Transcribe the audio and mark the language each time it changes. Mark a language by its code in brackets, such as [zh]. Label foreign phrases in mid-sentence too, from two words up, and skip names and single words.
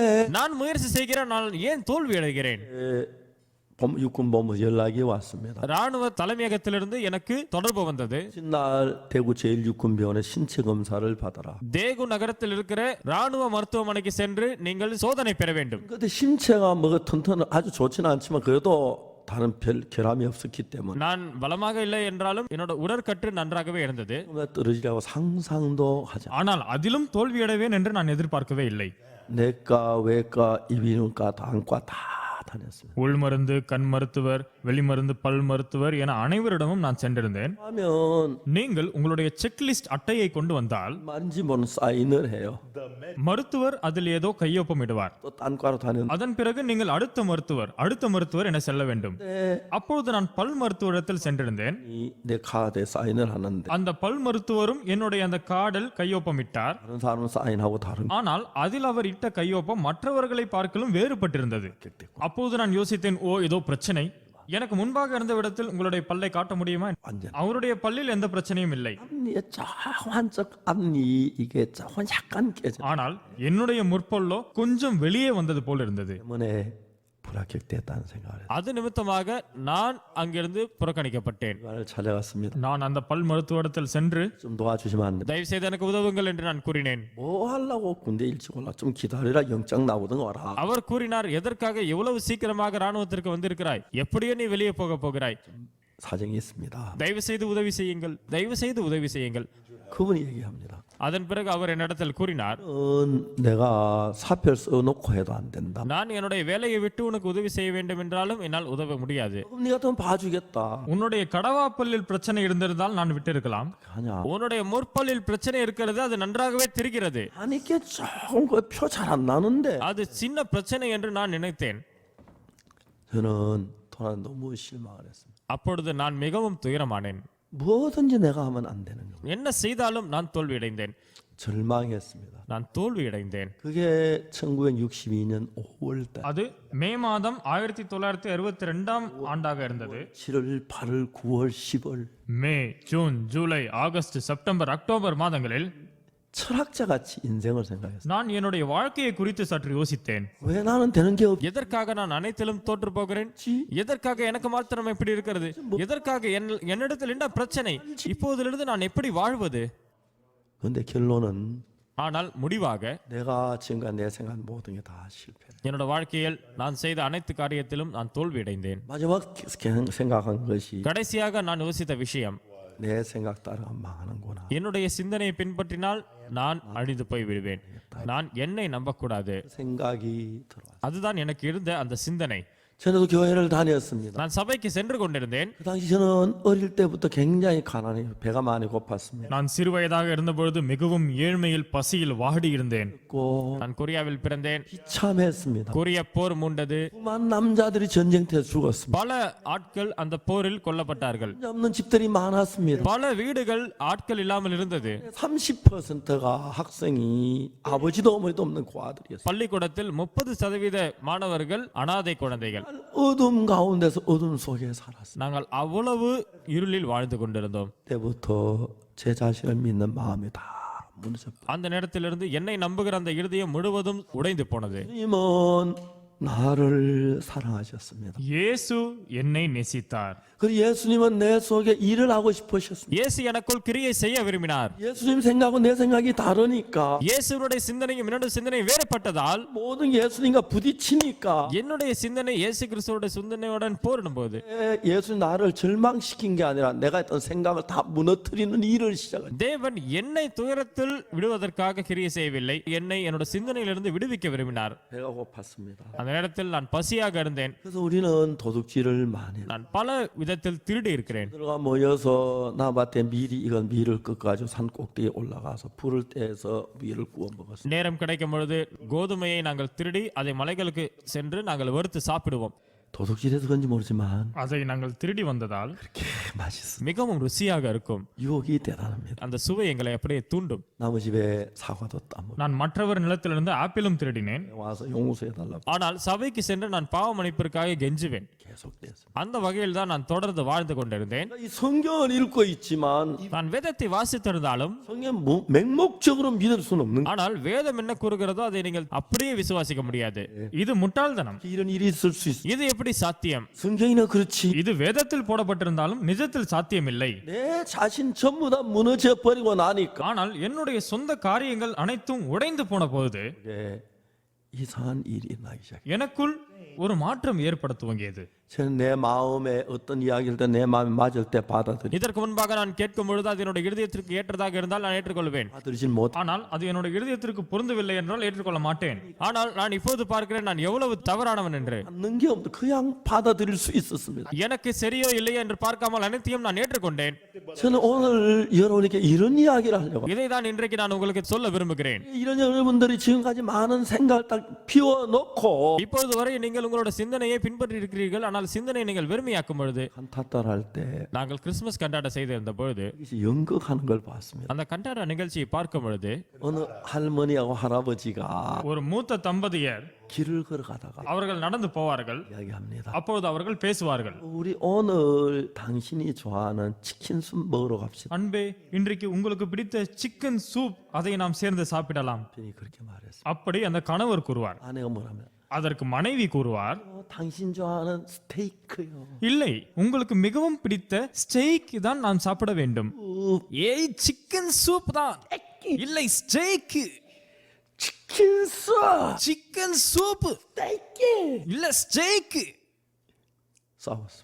[ta] நான் முயற்சி செய்கிறேன், நான் ஏன் தோல்வி அடைகிறேன்? [ko] 육군본부 연락이 왔습니다. [ta] ராணுவ தலைமையகத்திலிருந்து எனக்கு தொடர்பு வந்தது. [ko] 날 대구 제1육군병원에 신체 검사를 받아라. [ta] தேகு நகரத்தில் இருக்கிற ராணுவ மருத்துவமனைக்கு சென்று நீங்கள் சோதனை பெற வேண்டும். [ko] 근데 신체가 뭐가 튼튼 아주 좋지는 않지만 그래도 다른 별 결함이 없었기 때문에 [ta] நான் பலமாக இல்லை என்றாலும் என்னோட உடற்கட்டு நன்றாகவே இருந்தது. [ko] 떨어지라고 상상도 하지 않았습니다. [ta] ஆனால் அதிலும் தோல்வியடைவேன் என்று நான் எதிர்பார்க்கவே இல்லை. [ko] 내과, 외과, 이비인후과, 안과 다 다녔습니다. [ta] உள் மருந்து, கண் மருத்துவர், வெளிமருந்து, பல் மருத்துவர் என அனைவரிடமும் நான் சென்றிருந்தேன். [ko] 하면 [ta] நீங்கள் உங்களுடைய செக்லிஸ்ட் அட்டையை கொண்டு வந்தால் [ko] 만지 모는 사인을 해요. [ta] மருத்துவர் அதில் ஏதோ கையொப்பமிடுவார். [ko] 또 딴과로 다녔는데 [ta] அதன் பிறகு நீங்கள் அடுத்த மருத்துவர் என செல்ல வேண்டும். அப்பொழுது நான் பல் மருத்துவரிடத்தில் சென்றிருந்தேன். [ko] 내 카드에 사인을 하는데 [ta] அந்த பல் மருத்துவரும் என்னுடைய அந்த கார்டில் கையொப்பமிட்டார். [ko] 다른 사람은 사인하고 다른 [ta] ஆனால் அதில் அவர் இட்ட கையொப்பம் மற்றவர்களை பார்க்கலும் வேறுபட்டிருந்தது. அப்போது நான் யோசித்தேன், ஓ ஏதோ பிரச்சனை. எனக்கு முன்பாக இருந்த இடத்தில் உங்களுடைய பல்லை காட்ட முடியுமா? [ko] 완전 [ta] அவருடைய பல்லில் எந்த பிரச்சனையும் இல்லை. [ko] 앞니에 조금 한쪽 앞니 이게 조금 약간 깨져 [ta] ஆனால் என்னுடைய முற்பல்லோ கொஞ்சம் வெளியே வந்தது போல் இருந்தது. [ko] 때문에 불합격됐다는 생각을 했어요. [ta] அது நிமித்தமாக நான் அங்கிருந்து புறக்கணிக்கப்பட்டேன். [ko] 을 찾아갔습니다. [ta] நான் அந்த பல் மருத்துவரிடத்தில் சென்று [ko] 좀 도와주시면 안 돼. [ta] தயவு செய்து எனக்கு உதவுங்கள் என்று நான் கூறினேன். [ko] 뭐 하려고 군대 일찍 올라 좀 기다리라 영장 나오든 와라. [ta] அவர் கூறினார், எதற்காக எவ்வளவு சீக்கிரமாக ராணுவத்திற்கு வந்திருக்கிறாய்? எப்படியோ நீ வெளியே போக போகிறாய். [ko] 사정이 있습니다. [ta] தயவு செய்து உதவி செய்யுங்கள், தயவு செய்து உதவி செய்யுங்கள். [ko] 그분이 얘기합니다. [ta] அதன் பிறகு அவர் என்னிடத்தில் கூறினார், [ko] 내가 사표를 써놓고 해도 안 된다. [ta] நான் என்னுடைய வேலையை விட்டு உனக்கு உதவி செய்ய வேண்டும் என்றாலும் என்னால் உதவ முடியாது. [ko] 그럼 네가 좀 봐주겠다. [ta] உன்னுடைய கடவாப்பல்லில் பிரச்சனை இருந்திருந்தால் நான் விட்டிருக்கலாம். [ko] 하냐? [ta] உன்னுடைய முற்பல்லில் பிரச்சனை இருக்கிறது, அது நன்றாகவே தெரிகிறது. [ko] 아니 이게 조금 그 표 잘 안 나는데 [ta] அது சின்ன பிரச்சனை என்று நான் நினைத்தேன். [ko] 저는 도난 너무 실망을 했습니다. [ta] அப்பொழுது நான் மிகவும் துயரமானேன். [ko] 뭐든지 내가 하면 안 되는 거. [ta] என்ன செய்தாலும் நான் தோல்வியடைந்தேன். [ko] 절망했습니다. [ta] நான் தோல்வியடைந்தேன். [ko] 그게 1962년 5월 달. [ta] அது மே மாதம் 1962ஆம் ஆண்டாக இருந்தது. [ko] 7월, 8월, 9월, 10월. [ta] மே, ஜூன், ஜூலை, ஆகஸ்ட், செப்டம்பர், அக்டோபர் மாதங்களில் [ko] 철학자 같이 인생을 생각했어요. [ta] நான் என்னுடைய வாழ்க்கையை குறித்து சற்று யோசித்தேன். [ko] 왜 나는 되는 게 없지? [ta] எதற்காக நான் அனைத்திலும் தோற்று போகிறேன்? எதற்காக எனக்கு மாத்திரம் இப்படி இருக்கிறது? எதற்காக என்னிடத்தில் என்ன பிரச்சனை? இப்போதிலிருந்து நான் எப்படி வாழ்வது? [ko] 근데 결론은 [ta] ஆனால் முடிவாக [ko] 내가 지금까지 내 생각 모든 게 다 실패했다. [ta] என்னோட வாழ்க்கையில் நான் செய்த அனைத்து காரியத்திலும் நான் தோல்வியடைந்தேன். [ko] 마지막 생각한 것이 [ta] கடைசியாக நான் யோசித்த விஷயம், [ko] 내 생각 따라 망하는구나. [ta] என்னுடைய சிந்தனையை பின்பற்றினால் நான் அழிந்து போய் விடுவேன். நான் என்னை நம்பக்கூடாது. [ko] 생각이 들어왔어요. [ta] அதுதான் எனக்கு இருந்த அந்த சிந்தனை. [ko] 전에도 교회를 다녔습니다. [ta] நான் சபைக்கு சென்று கொண்டிருந்தேன். [ko] 그 당시 저는 어릴 때부터 굉장히 가난해요. 배가 많이 고팠습니다. [ta] நான் சிறுவயதாக இருந்தபொழுது மிகவும் ஏழ்மையில் பசியில் வாடி இருந்தேன். [ko] 고 [ta] நான் கொரியாவில் பிறந்தேன். [ko] 비참했습니다. [ta] கொரிய போர் மூண்டது. [ko] 수많은 남자들이 전쟁터에 죽었습니다. [ta] பல ஆட்கள் அந்த போரில் கொல்லப்பட்டார்கள். [ko] 없는 집들이 많았습니다. [ta] பல வீடுகள் ஆட்கள் இல்லாமல் இருந்தது. [ko] 30%가 학생이 아버지도 어머니도 없는 고아들이었어요. [ta] பள்ளிக்கூடத்தில் 30% மாணவர்கள் அனாதை குழந்தைகள். [ko] 어둠 가운데서 어둠 속에 살았어요. [ta] நாங்கள் அவ்வளவு இருளில் வாழ்ந்து கொண்டிருந்தோம். [ko] 그때부터 제 자신을 믿는 마음이 다 무너졌어요. [ta] அந்த நேரத்திலிருந்து என்னை நம்புகிற அந்த இருதயம் முழுவதும் உடைந்து போனது. [ko] 주님은 나를 사랑하셨습니다. [ta] இயேசு என்னை நேசித்தார். [ko] 그 예수님은 내 속에 일을 하고 싶으셨습니다. [ta] இயேசு எனக்குள் கிரியை செய்ய விரும்பினார். [ko] 예수님 생각하고 내 생각이 다르니까 [ta] இயேசுவுடைய சிந்தனையும் என்னுடைய சிந்தனை வேறுபட்டதால் [ko] 모든 예수님과 부딪히니까 [ta] என்னுடைய சிந்தனை இயேசு கிறிஸ்துவோட சிந்தனையுடன் போரிடும்போது [ko] 예수님 나를 절망시킨 게 아니라 내가 했던 생각을 다 무너뜨리는 일을 시작한. [ta] தேவன் என்னை துயரத்தில் விடுவதற்காக கிரியை செய்யவில்லை, என்னை என்னோட சிந்தனையிலிருந்து விடுவிக்க விரும்பினார். [ko] 배가 고팠습니다. [ta] அந்த நேரத்தில் நான் பசியாக இருந்தேன். [ko] 그래서 우리는 도둑질을 많이 해요. [ta] நான் பல விதத்தில் திருடி இருக்கிறேன். [ko] 들어가 모여서 나밭에 이건 밀을 꺾어가지고 산 꼭대기에 올라가서 불을 떼서 밀을 구워 먹었어요. [ta] நேரம் கிடைக்கும் பொழுது கோதுமையை நாங்கள் திருடி அதை மலைகளுக்கு சென்று நாங்கள் வறுத்து சாப்பிடுவோம். [ko] 도둑질해서 그런지 모르지만 [ta] அதை நாங்கள் திருடி வந்ததால் [ko] 그렇게 맛있어. [ta] மிகவும் ருசியாக இருக்கும். [ko] 유혹이 대단합니다. [ta] அந்த சுவை எங்களை அப்படியே தூண்டும். [ko] 남의 집에 사과도 따먹고 [ta] நான் மற்றவர் நிலத்திலிருந்து ஆப்பிளும் திருடினேன். [ko] 와서 용서해 달라고 [ta] ஆனால் சபைக்கு சென்று நான் பாவ மன்னிப்பிற்காக கெஞ்சுவேன். [ko] 계속됐어요. [ta] அந்த வகையில் தான் நான் தொடர்ந்து வாழ்ந்து கொண்டிருந்தேன். [ko] 이 성경을 읽고 있지만 [ta] நான் வேதத்தை வாசித்திருந்தாலும் [ko] 성경 맹목적으로 믿을 수는 없는 거예요. [ta] ஆனால் வேதம் என்ன கூறுகிறதோ அதை நீங்கள் அப்படியே விசுவாசிக்க முடியாது. இது முட்டாள்தனம். [ko] 이런 일이 있을 수 있어. [ta] இது எப்படி சாத்தியம்? [ko] 성경이나 그렇지. [ta] இது வேதத்தில் போடப்பட்டிருந்தாலும் நிஜத்தில் சாத்தியமில்லை. [ko] 내 자신 전부 다 무너져 버리고 나니까 [ta] ஆனால் என்னுடைய சொந்த காரியங்கள் அனைத்தும் உடைந்து போன போது [ko] 이게 이상한 일이 나기 시작. [ta] எனக்குள் ஒரு மாற்றம் ஏற்பட துவங்கியது. [ko] 저는 내 마음에 어떤 이야기를 때 내 마음에 맞을 때 받아들이. [ta] இதற்கு முன்பாக நான் கேட்கும் பொழுது அது என்னுடைய இருதயத்திற்கு ஏற்றதாக இருந்தால் நான் ஏற்றுக்கொள்வேன். [ko] 받아들이질 못. [ta] ஆனால் அது என்னுடைய இருதயத்திற்கு பொருந்தவில்லை என்றால் ஏற்றுக்கொள்ள மாட்டேன். ஆனால் நான் இப்போது பார்க்கிறேன் நான் எவ்வளவு தவறானவன் என்று. [ko] 받는 게 없는데 그냥 받아들일 수 있었습니다. [ta] எனக்கு சரியோ இல்லையோ என்று பார்க்காமல் அனைத்தையும் நான் ஏற்றுக்கொண்டேன். [ko] 저는 오늘 여러분에게 이런 이야기를 하려고. [ta] இதை தான் இன்றைக்கு நான் உங்களுக்கு சொல்ல விரும்புகிறேன். [ko] 이런 여러분들이 지금까지 많은 생각을 딱 피워놓고 [ta] இப்போது வரை நீங்கள் உங்களோட சிந்தனையை பின்பற்றி இருக்கிறீர்கள். ஆனால் சிந்தனையை நீங்கள் வெறுமையாக்கும் பொழுது [ko] 한타달 할 때 [ta] நாங்கள் கிறிஸ்துமஸ் கண்டாட செய்திருந்த பொழுது [ko] 여기서 연극하는 걸 봤습니다. [ta] அந்த கண்டாட நிகழ்ச்சியை பார்க்கும் பொழுது [ko] 어느 할머니하고 할아버지가 [ta] ஒரு மூத்த தம்பதியர் [ko] 길을 걸어가다가 [ta] அவர்கள் நடந்து போவார்கள். [ko] 이야기합니다. [ta] அப்பொழுது அவர்கள் பேசுவார்கள். [ko] 우리 오늘 당신이 좋아하는 치킨 숲 먹으러 갑시다. [ta] அன்பே, இன்றைக்கு உங்களுக்கு பிடித்த [en] chicken soup [ta] அதை நாம் சேர்ந்து சாப்பிடலாம். [ko] 편히 그렇게 말했어요. [ta] அப்படி அந்த கணவர் கூறுவார். [ko] 아내가 뭐라면 [ta] அதற்கு மனைவி கூறுவார், [ko] 당신 좋아하는 스테이크요. [ta] இல்லை, உங்களுக்கு மிகவும் பிடித்த ஸ்டேக் தான் நான் சாப்பிட வேண்டும். ஏய், [en] chicken soup [ta] தான். இல்லை, ஸ்டேக். [ko] 치킨 숲. [en] chicken soup. [ko] 스테이크. [ta] இல்ல, ஸ்டேக். [ko] 싸웠습니다.